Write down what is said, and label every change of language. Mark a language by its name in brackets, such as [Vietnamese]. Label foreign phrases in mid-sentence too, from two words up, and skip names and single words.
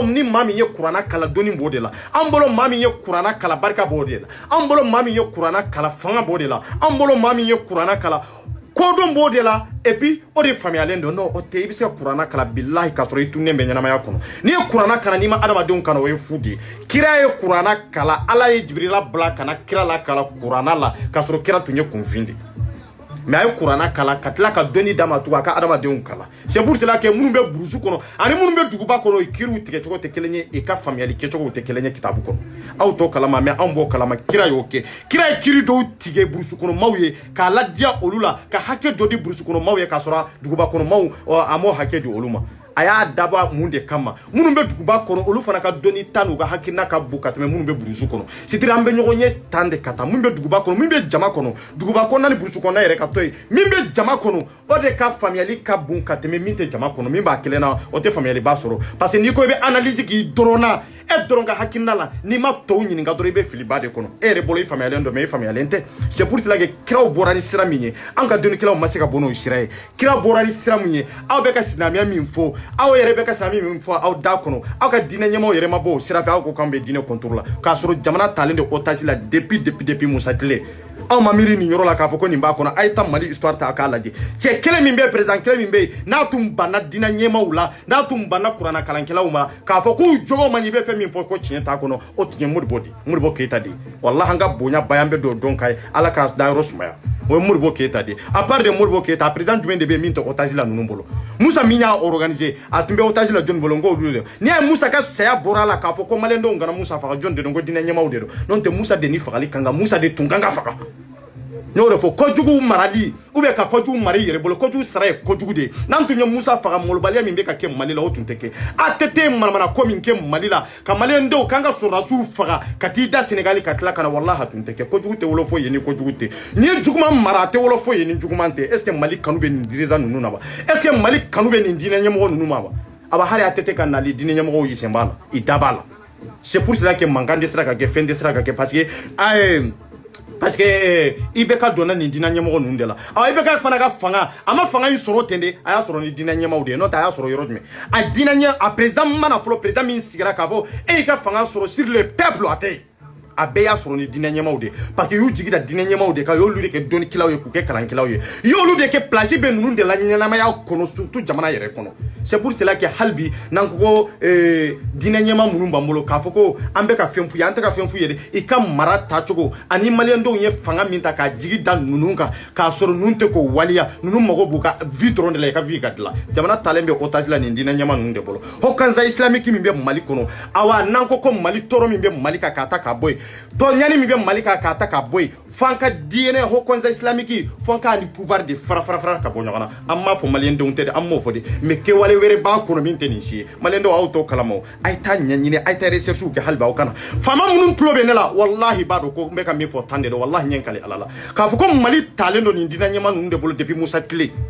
[Bambara] ni maa min ye kuranna kalan dɔnni b'o de la an bolo maa min ye kuranna kalan barika b'o de la an bolo maa min ye kuranna kalan fanga b'o de la an bolo maa min ye kuranna kalan kodɔn b'o de la [French] et puis [Bambara] o de faamuyalen don non o tɛ i bɛ se ka kuranna kalan bilahi k'a sɔrɔ i tunnen bɛ ɲɛnamaya kɔnɔ n'i ye kuranna kalan n'i ma adamadenw kalan o ye fu de ye kira ye kuranna kalan ala ye Jibirila bila ka na kira la kalan kuranna la k'a sɔrɔ kira tun ye kunfin de mais a ye kuranna kalan ka tila ka dɔnni d'a ma tugun a ka adamadenw kalan [French] c'est pour cela que [Bambara] minnu bɛ burusi kɔnɔ ani minnu bɛ duguba kɔnɔ kiriw tigɛcogo tɛ kelen ye i ka faamuyali kɛcogow tɛ kelen ye kitabu kɔnɔ aw t'o kalama mais anw b'o kalama kira y'o kɛ kira ye kiri dɔw tigɛ burusi kɔnɔ maaw ye k'a ladiya olu la ka hakɛ dɔ di burusi kɔnɔ maaw ye k'a sɔrɔ duguba kɔnɔ maaw a m'o hakɛ di olu ma a y'a dabɔ mun de kama minnu bɛ duguba kɔnɔ olu fana ka dɔnni ta n'u ka hakilina ka bon ka tɛmɛ minnu bɛ burusi kɔnɔ [French] c'est-à-dire [Bambara] an bɛ ɲɔgɔn ye tan de ka taa min bɛ duguba kɔnɔ min bɛ jama kɔnɔ duguba kɔnɔna ni burusi kɔnɔna yɛrɛ ka to yen min bɛ jama kɔnɔ o de ka faamuyali ka bon ka tɛmɛ min tɛ jama kɔnɔ min b'a kelen na o tɛ faamuyali ba sɔrɔ [French] parce que [Bambara] n'i ko i bɛ analyse k'i dɔrɔn na e dɔrɔn ka hakilina la n'i ma tɔw ɲininka dɔrɔn i bɛ filiba de kɔnɔ e yɛrɛ bolo i faamuyalen don mais i faamuyalen tɛ [French] c'est pour cela que [Bambara] kiraw bɔra ni sira min ye an ka dɔnnikɛlaw ma se ka bɔ n'o sira ye kira bɔra ni sira min ye aw bɛ ka silamɛya min fɔ aw yɛrɛ bɛ ka silamɛ min fɔ aw da kɔnɔ aw ka diinɛ ɲɛmaaw yɛrɛ ma bɔ o sira fɛ aw ko k'an bɛ diinɛ contrôle la k'a sɔrɔ jamana talen de otage la depuis Musa Tile aw ma miiri nin yɔrɔ la k'a fɔ ko nin b'a kɔnɔ a ye ta Mali histoire ta a k'a lajɛ cɛ kelen min bɛ président kelen min bɛ yen n'a tun banna diinɛ ɲɛmaaw la n'a tun banna kuranna kalankɛlaw ma k'a fɔ k'u jogo man ɲi i bɛ fɛn min fɔ ko tiɲɛ t'a kɔnɔ o tun ye Modibo Keita de ye wallahi an ka bonya ba yan bɛ don dɔn k'a ye ala k'a dayɔrɔ sumaya o ye Modibo Keita de ye [French] à part de [Bambara] Modibo Keita président jumɛn de bɛ yen min tɛ otage la ninnu bolo Musa min y'a organiser a tun bɛ otage la jɔn bolo n k'o dun de n'i ye Musa ka saya bɔra a la k'a fɔ ko maliyɛndenw kana Musa faga jɔn de don ko diinɛ ɲɛmaaw de don n'o tɛ Musa de ni fagali kan kan Musa de tun kan ka faga n'o de fɔ kojugu marali [French] ou bien [Bambara] ka kojugu mari yɛrɛ bolo kojugu sara ye kojugu de n'an tun ye Musa faga malobaliya min bɛ ka kɛ Mali la o tun tɛ kɛ a tɛ te manamana ko min kɛ Mali la ka maliyɛndenw k'an ka sɔrɔdasiw faga ka t'i da Sénégal ka tila ka na wallahi a tun tɛ kɛ kojugu tɛ wolo foyi ye ni kojugu tɛ n'i ye juguman mara a tɛ wolo foyi ye ni juguman tɛ [French] est ce que [Bambara] Mali kanu bɛ nin dirigeant ninnu na wa [French] est ce que [Bambara] Mali kanu bɛ nin diinɛ ɲɛmɔgɔ ninnu ma wa aba hali a tɛ te ka nali diinɛ ɲɛmɔgɔw yi sen b'a la i da b'a la [French] c'est pour cela que [Bambara] mankan de sera ka kɛ fɛn de sera ka kɛ [French] parce que [Bambara] IBK donna nin diinɛ ɲɛmɔgɔ ninnu de la IBK fana ka fanga a ma fanga in sɔrɔ ten de a y'a sɔrɔ ni diinɛ ɲɛmaaw de ye n'o tɛ a y'a sɔrɔ yɔrɔ jumɛn a diinɛ ɲɛ a président mana fɔlɔ président min sigira k'a fɔ e y'i ka fanga sɔrɔ [French] sur le peuple [Bambara] a tɛ yen a bɛɛ y'a sɔrɔ ni diinɛ ɲɛmaaw de [French] parce que [Bambara] y'u jigi da diinɛ ɲɛmaaw de kan u y'olu de kɛ dɔnnikɛlaw ye k'u kɛ kalankɛlaw ye i y'olu de kɛ place bɛ ninnu de la ɲɛnamaya kɔnɔ surtout jamana yɛrɛ kɔnɔ [French] c'est pour cela que [Bambara] hali bi n'an ko diinɛ ɲɛmaa minnu b'an bolo k'a fɔ ko an bɛ ka fɛn f'u ye an tɛ ka fɛn f'u ye dɛ i ka mara tacogo ani maliyɛndenw ye fanga min ta k'a jigi da ninnu kan k'a sɔrɔ ninnu tɛ k'o waliya ninnu mago b'u ka vie dɔrɔn de la i ka vie ka dilan jamana talen bɛ otage la nin diinɛ ɲɛmaa ninnu de bolo o kanza islamique min bɛ Mali kɔnɔ awa n'an ko Mali tɔɔrɔ min bɛ Mali kan k'a ta k'a bɔ yen tɔɲani min bɛ Mali kan k'a ta k'a bɔ yen f'an ka diinɛ o kanza islamique f'an ka ni pouvoir de fara ka bɔ ɲɔgɔn na an m'a fɔ maliyɛndenw tɛ dɛ an m'o fɔ de mais kɛwale wɛrɛ b'a kɔnɔ min tɛ nin si ye maliyɛndenw aw t'o kalama a ye taa ɲɛɲini a ye taa recherche kɛ hali bi aw kana faama minnu tulo bɛ ne la wallahi b'a dɔn ko n bɛ ka min fɔ tan de don wallahi ɲɛ kale ala la k'a fɔ ko Mali talen don nin diinɛ ɲɛmaa ninnu de bolo depuis Musa Tile